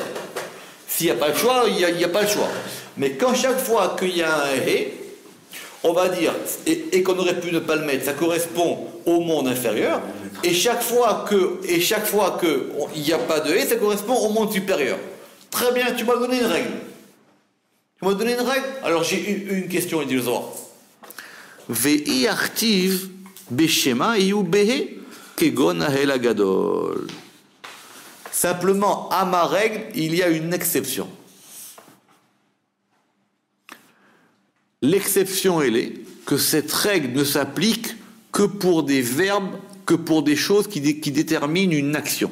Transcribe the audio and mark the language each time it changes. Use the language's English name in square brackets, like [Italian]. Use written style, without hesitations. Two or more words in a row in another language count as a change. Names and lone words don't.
[French] S'il n'y a pas le choix, il n'y a pas le choix. Mais quand chaque fois qu'il y a un hé, on va dire, et qu'on aurait pu ne pas le mettre, ça correspond au monde inférieur, et chaque fois qu'il n'y a pas de hé, ça correspond au monde supérieur. Très bien, tu m'as donné une règle. Alors j'ai une question, il dit le Zohar. [Aramaic] ואי אכתיב בשמא איהו בהא כגון האהל הגדול. [French] Simplement, à ma règle, il y a une exception. L'exception, elle est que cette règle ne s'applique que pour des verbes, que pour des choses qui déterminent une action.